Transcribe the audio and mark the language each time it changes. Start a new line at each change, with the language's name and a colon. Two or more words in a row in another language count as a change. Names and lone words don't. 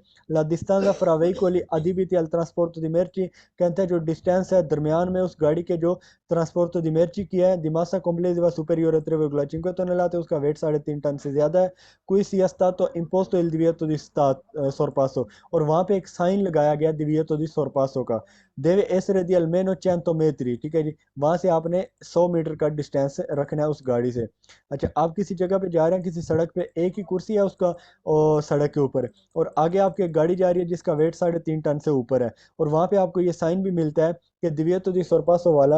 Italian: La distanza fra veicoli adibiti al trasporto di merci.
Hindi: कहते हैं जो डिस्टेंस है दरमियान में उस गाड़ी के जो ट्रांसपोर्ट
Italian: di merci
Hindi: की है.
Italian: Di massa complessiva superiore a 3,5 tonnellate.
Hindi: उसका वेट 3.5 टन से ज़्यादा है.
Italian: Qui sia stato imposto il divieto di sorpasso.
Hindi: और वहाँ पे एक साइन लगाया गया
Italian: divieto di sorpasso
Hindi: का.
Italian: देवे essere di almeno 100 metri.
Hindi: ठीक है जी. वहां से आपने 100 मीटर का डिस्टेंस रखना है उस गाड़ी से. अच्छा, आप किसी जगह पे जा रहे हैं, किसी सड़क पे, एक ही कुर्सी है उसका और सड़क के ऊपर, और आगे आपकी एक गाड़ी जा रही है जिसका वेट 3.5 टन से ऊपर है, और वहां पे आपको ये साइन भी मिलता है कि
Italian: divieto di sorpasso
Hindi: वाला.